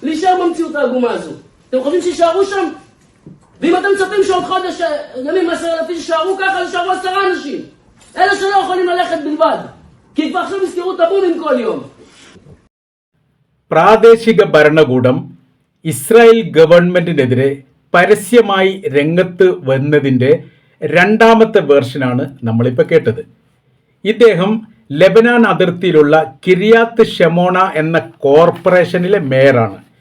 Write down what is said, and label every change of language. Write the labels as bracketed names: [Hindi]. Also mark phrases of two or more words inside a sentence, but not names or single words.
[Hebrew] להישאר במציאות העגומה הזו. אתם חושבים שישארו שם? ואם אתם מצפים שעוד חודש ימים 10,000 שישארו ככה, שישארו 10 אנשים. אלה שלא יכולים ללכת בלבד. כי כבר עכשיו יזכרו את הבומים כל יום. [Malayalam] പ്രാദേശിക ഭരണകൂടം ഇസ്രായേൽ ഗവൺമെന്റിനെതിരെ പരസ്യമായി രംഗത്ത് വന്നതിൻ്റെ രണ്ടാമത്തെ വേർഷനാണ് നമ്മളിപ്പോൾ കേട്ടത്. ഇദ്ദേഹം ലെബനാൻ അതിർത്തിയിലുള്ള കിരിയാത്ത് ഷെമോണ എന്ന കോർപ്പറേഷനിലെ മേയറാണ്.